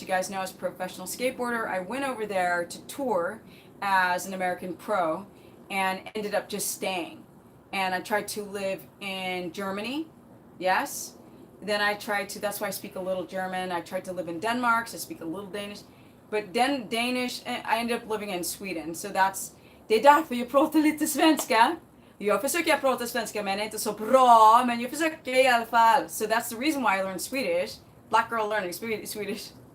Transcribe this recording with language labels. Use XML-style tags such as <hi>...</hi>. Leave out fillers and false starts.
<en>You guys know, as a professional skateboarder, I went over there to tour as an American pro and ended up just staying. And I tried to live in Germany. Yes. Then I tried to, that's why I speak a little German. I tried to live in Denmark, so I speak a little Danish. But Danish, I ended up living in Sweden.</en> <sv>So det är därför jag pratar lite svenska. Jag försöker prata svenska men inte så bra, men jag försöker i alla fall.</sv> <en>So that's the reason why I learned Swedish. Black girl learning Swedish.</en>